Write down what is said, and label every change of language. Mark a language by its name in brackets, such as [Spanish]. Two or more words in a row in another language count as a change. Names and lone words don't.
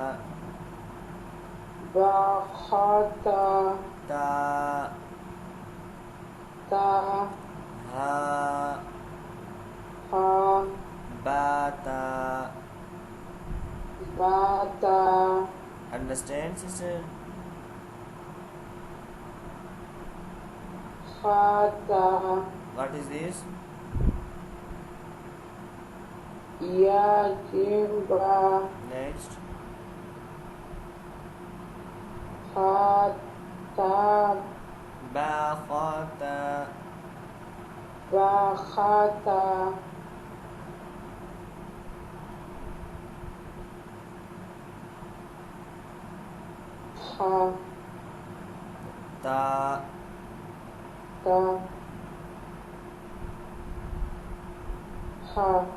[Arabic] Ba kha ta. Ta, Ta. ha, Ha. ba, ta. Ba ta. [English] Understand, sister? [Arabic] Kha ta. [English] What is this? [Arabic] Ya jim ba. Next. Kha ta. Ba kha ta. Ba kha ta. Ha. Ta. Ta. Ha.